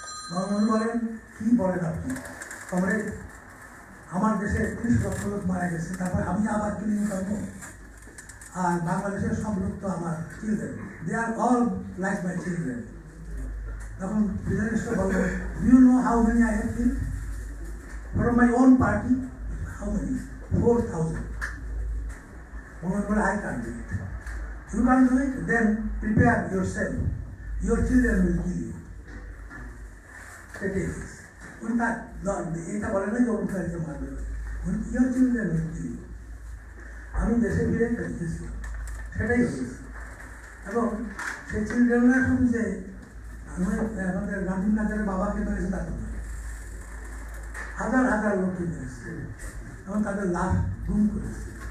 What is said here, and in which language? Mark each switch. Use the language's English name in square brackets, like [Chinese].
[Bangla] বঙ্গবন্ধু বলেন, কি বলেন আপনি কমরেড, আমার দেশে 30 লক্ষ লোক মারা গেছে, তারপর আমি আবার কিলিং করবো? আর বাংলাদেশের সব লোক তো আমার children, [English] They are all like my children. [Bangla] তখন ফিডেল ক্যাস্ট্রো বললেন, [English] You know how many I have killed from my own party? How many? 4,000. I can't do it. You can't do it, then prepare yourself. Your children will kill you. [Bangla] এটা বলে না যে অনুসারীকে মারবে, [English] your children will kill you. [Bangla] আমি দেশে ফিরে দেখেছি, সেটাই হয়েছে। এবং সেই চিলড্রেনরা শুধু যে আমাদের নাদিম কাদেরের বাবাকে মেরেছে তা তো নয়, হাজার হাজার লোককে মেরেছে এবং তাদের লাশ গুম করেছে।